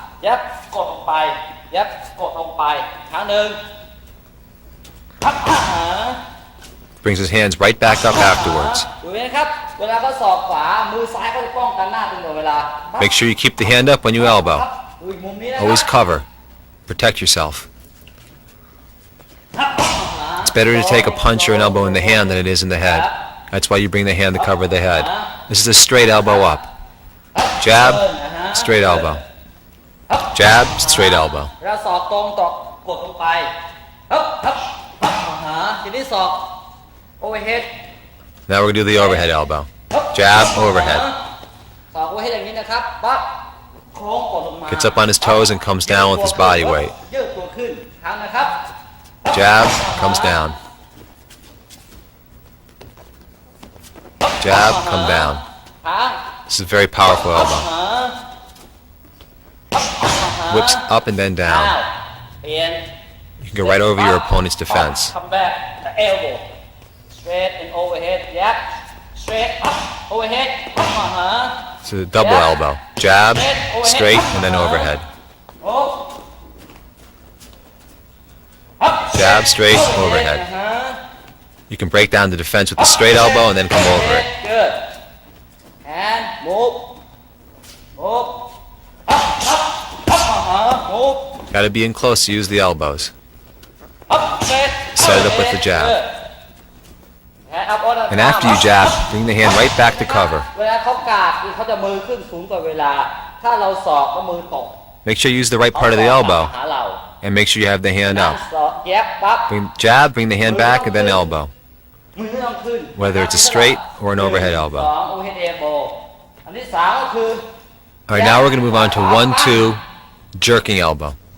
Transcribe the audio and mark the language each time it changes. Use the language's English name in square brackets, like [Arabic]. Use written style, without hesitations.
[Thai] เย็บกดลงไปเย็บกดลงไปครั้งหนึ่งอ่าฮะ [English] Brings his hands right back up afterwards. [Thai] ดูนะครับ เวลาเขาศอกขวา มือซ้ายเขาจะป้องกันหน้าตลอดเวลา [English] Make sure you keep the hand up when you elbow. [Thai] ดูอีกมุมนี้นะครับ [English] Always cover. Protect yourself. It's better to take a punch or an elbow in the hand than it is in the head. That's why you bring the hand to cover the head. This is a straight elbow up. Jab, straight elbow. Jab, straight elbow. [Thai] เวลาศอกตรงตอกกดลงไปฮึบฮึบอ่าฮะทีนี้ศอก overhead [English] Now we're going to do the overhead elbow. Jab, overhead. [Thai] ศอก overhead อย่างนี้นะครับปั๊บโค้งกดลงมา [English] Gets up on his toes and comes down with his body weight. [Thai] ยืดตัวขึ้นครั้งนะครับ [English] Jab, comes down. Jab, come down. [Thai] ครั้ง [English] This is a very powerful elbow. Whips up and then [Thai] อ้าว [English] down. [Thai] เปลี่ยน [English] You can go right over your opponent's defense. Come back the elbow straight and overhead yep straight up overhead [Thai] อ่าฮะ [English] It's a double elbow. Jab, straight, and then overhead. โอ้ Jab, straight, overhead. You can break down the defense with the straight elbow and then come over it. Good. And move. Move. Up, up, up, move. Gotta be in close to use the elbows. Up, straight. set it up with the jab. Hand up on the And after you jab, bring the hand right back to cover. [Thai] เวลาเขากาดคือเขาจะมือขึ้นสูงกว่าเวลา ถ้าเราศอกก็มือตก [English] Make sure you use the right part of the elbow. [Thai] หาเรา [English] And make sure you have the hand up. [Thai] ศอกแยบปั๊บ [English] Jab, bring the hand back, and then elbow. [Thai] มือไม่ต้องขึ้น [English] Whether it's a straight or an overhead elbow. [Thai] สอง overhead elbow อันที่สามก็คือ [English] Alright, now we're going to move on to 1-2 jerking elbow.